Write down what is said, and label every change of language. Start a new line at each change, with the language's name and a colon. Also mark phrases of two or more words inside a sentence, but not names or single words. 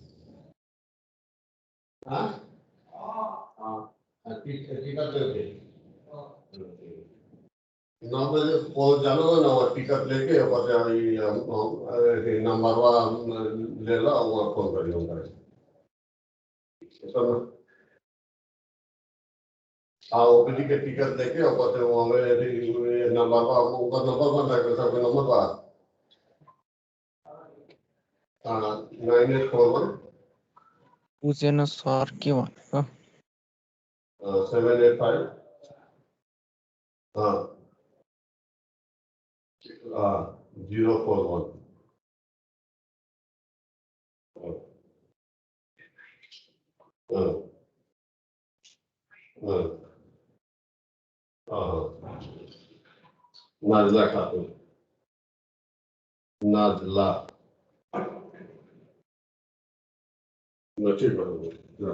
Hindi: हाँ हाँ, ठीक टिकट लेके 9 बजे पहुंच जाओ ना, और टिकट लेके नंबर ले लो और फोन कर लूंगा। हाँ, ओपीडी के टिकट लेके और पता वो हमें नंबर बन रहा है, सबके नंबर बा। हाँ, 9841
Nepali: बुझेन सर के भनेको?
Hindi: 785 हाँ 041 नाजला खातून, नाजला ठीक है।